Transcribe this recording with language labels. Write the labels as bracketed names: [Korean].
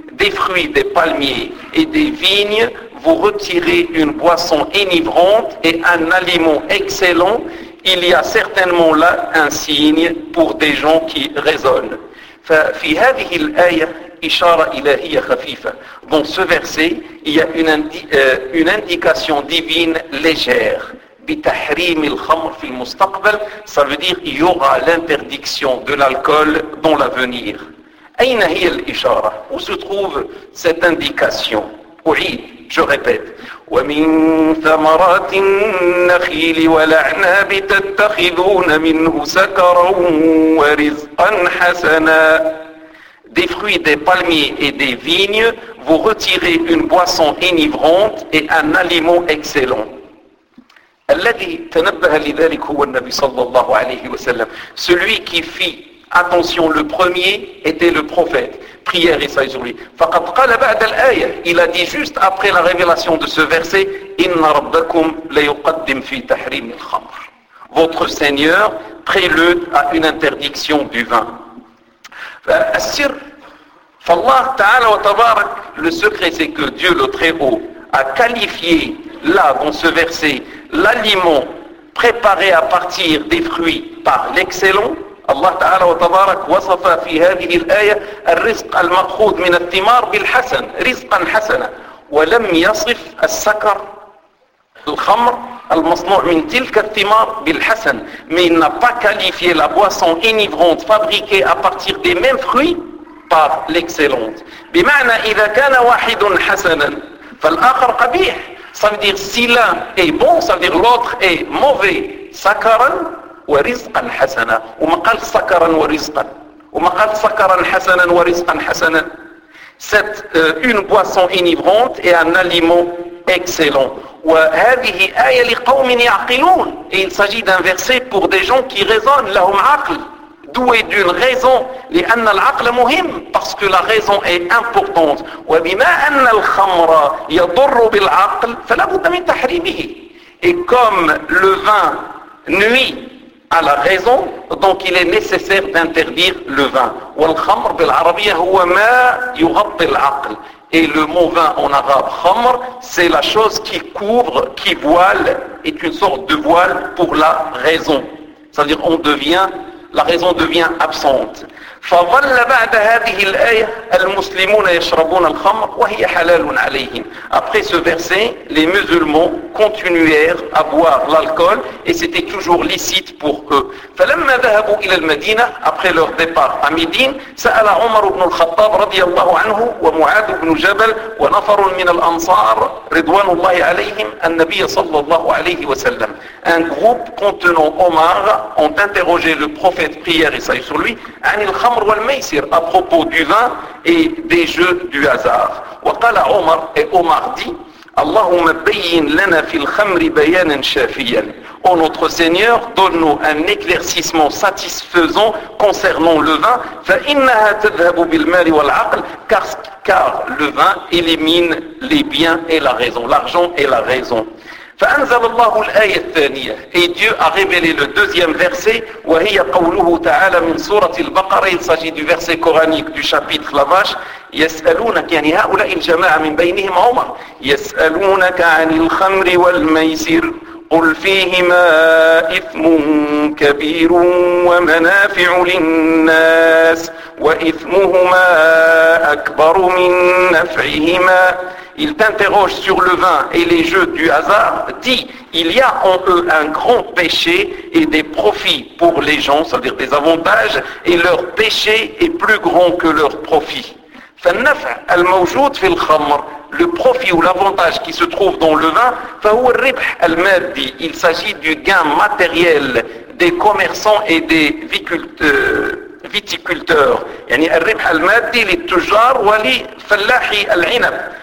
[French] Des fruits des palmiers et des vignes, vous retirez une boisson enivrante et un aliment excellent, il y a certainement là un signe pour des gens qui raisonnent. [Arabic] ففي هذه الآية إشارة إلهية خفيفة. [French] Dans ce verset, il y a une indication divine légère. [Arabic] بتحريم الخمر في المستقبل. [French] Ça veut dire il y aura l'interdiction de l'alcool dans l'avenir. [Arabic] أين هي الإشارة? [French] Où se trouve cette indication? [Arabic] أعيد. [French] Je répète. [Arabic] ومن ثمرات النخيل والأعناب تتخذون منه سكرا ورزقا حسنا. [French] Des fruits des palmiers et des vignes, vous retirez une boisson enivrante et un aliment excellent. [Arabic] الذي تنبه لذلك هو النبي صلى الله عليه وسلم. [French] Celui qui fit attention le premier était le prophète. Prière et sagesse sur lui. [Arabic] فقد قال بعد الآية. [French] Il a dit juste après la révélation de ce verset, [Arabic] إن ربكم ليقدم في تحريم الخمر. [French] Votre Seigneur prélude à une interdiction du vin. [Arabic] السر فالله تعالى وتبارك. [French] Le secret c'est que Dieu le Très Haut a qualifié là dans ce verset l'aliment préparé à partir des fruits par l'excellent. [Arabic] الله تعالى وتبارك وصف في هذه الآية الرزق المأخوذ من الثمار بالحسن رزقا حسنا ولم يصف السكر الخمر المصنوع من تلك الثمار بالحسن. [French] Mais il n'a pas qualifié la boisson enivrante fabriquée à partir des mêmes fruits par l'excellente. [Arabic] بمعنى إذا كان واحد حسنا فالآخر قبيح. [French] Ça veut dire si l'un est bon, ça veut dire l'autre est mauvais. [Arabic] سكرا ورزقا حسنا وما قال سكرا ورزقا وما قال سكرا حسنا ورزقا حسنا. [French] C'est une boisson enivrante et un aliment excellent. [Arabic] وهذه آية لقوم يعقلون. [French] Et il s'agit d'un verset pour des gens qui raisonnent. [Arabic] لهم عقل. [French] Doué d'une raison. [Arabic] لأن العقل مهم. [French] Parce que la raison est importante. [Arabic] وبما أن الخمر يضر بالعقل فلا بد من تحريمه. [French] Et comme le vin nuit à la raison, donc il est nécessaire d'interdire le vin. [Arabic] والخمر بالعربية هو ما يغطي العقل. [French] Et le mot vin en arabe, khamr, c'est la chose qui couvre, qui voile, est une sorte de voile pour la raison. C'est-à-dire, on devient, la raison devient absente. [Arabic] فَظَلَّ بَعْدَ هَذِهِ الْآيَةِ الْمُسْلِمُونَ يَشْرَبُونَ الْخَمْرَ وَهِيَ حَلَالٌ عَلَيْهِمْ. [French] Après ce verset, les musulmans continuèrent à boire l'alcool et c'était toujours licite pour eux. [Arabic] فَلَمَّا ذَهَبُوا إِلَى الْمَدِينَةِ, [French] après leur départ à Médine, [Arabic] سَأَلَ عُمَرُ بْنُ الْخَطَّابِ رَضِيَ اللَّهُ عَنْهُ وَمُعَادُ بْنُ جَبَلْ وَنَفَرٌ مِنَ الْأَنصَارِ رِضْوَانُ اللَّهِ عَلَيْهِمْ النَّبِيَّ صَلَّى اللَّهُ عَلَيْهِ وَسَلَّمَ. [French] Un groupe contenant Omar ont interrogé le prophète, prière et salut sur lui, à propos du vin et des jeux du hasard. [Arabic] وَقَالَ عُمَرْ, [French] et Omar dit, [Arabic] اللَّهُمَ بَيِّنْ لَنَا فِي الْخَمْرِ بَيَانًا شَافِيًا. [French] Ô notre Seigneur, donne-nous un éclaircissement satisfaisant concernant le vin, [Arabic] فَإِنَّهَا تَذْهَبُ بِالْمَالِ وَالْعَقْلِ, [French] car le vin élimine les biens et la raison, l'argent et la raison. [Arabic] فأنزل الله الآية الثانية. [French] Et Dieu a révélé le deuxième verset, [Arabic] وهي قوله تعالى من سورة البقرة. [French] Il s'agit du verset coranique du chapitre la vache. [Arabic] يسألونك, يعني هؤلاء الجماعة من بينهم عمر, يسألونك عن الخمر والميسر قل فيهما إثم كبير ومنافع للناس وإثمهما أكبر من نفعهما. [French] Il t'interroge sur le vin et les jeux du hasard, dit, il y a en eux un grand péché et des profits pour les gens, c'est-à-dire des avantages, et leur péché est plus grand que leur profit. [Arabic] فالنفع الموجود في الخمر, [French] le profit ou l'avantage qui se trouve dans le vin, [Arabic] فهو الربح المادي, [French] il s'agit du gain matériel des commerçants et des viticulteurs. [Arabic] يعني الربح المادي للتجار وللفلاحي العنب.